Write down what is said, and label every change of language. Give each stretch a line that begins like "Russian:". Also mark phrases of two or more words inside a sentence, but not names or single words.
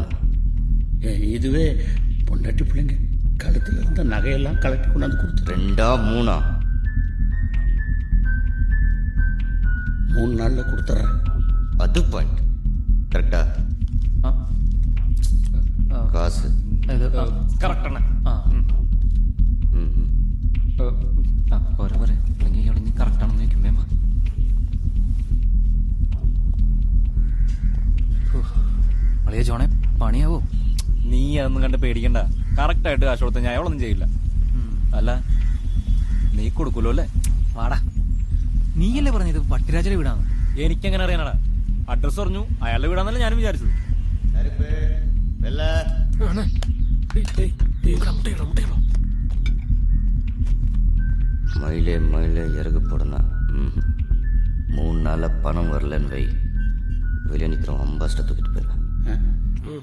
Tamil: இதுவே பொண்டாட்டி பிள்ளைங்க கழுத்துல இருந்த நகையெல்லாம் கலெக்ட் கொண்டாந்து கொடுத்து. 2-3? 3 நாளில் கொடுத்துட்றேன். அது பாயிண்ட் கரெக்டா? காசு
Malayalam: കറക്റ്റാണ്. പോരെ പോരെ അല്ലെങ്കിൽ ഇയാൾ കറക്റ്റാണെന്ന് ചോദിക്കും വേമ. അളിയ ജോണെ പണിയാവോ? നീ അതൊന്നും കണ്ട് പേടിക്കണ്ട. കറക്റ്റായിട്ട് കാശ് കൊടുത്ത ഞാൻ അയാളൊന്നും ചെയ്യില്ല. അല്ല നീ കൊടുക്കൂലോ അല്ലേ? വാടാ, നീയല്ലേ പറഞ്ഞത് വട്ടിരാജയുടെ വീടാണ്? എനിക്കെങ്ങനെ അറിയാനാടാ? അഡ്രസ് പറഞ്ഞു, അയാളുടെ വീടാന്നല്ലേ ഞാനും വിചാരിച്ചത്.
Tamil: மயிலே மயிலே இறகு போடனா. 3 நாளில் பணம் வரலன்னு வை, வெளியே நிற்கிறோம் அம்பாஸ்ட்டை தூக்கிட்டு போயிடுவேன்.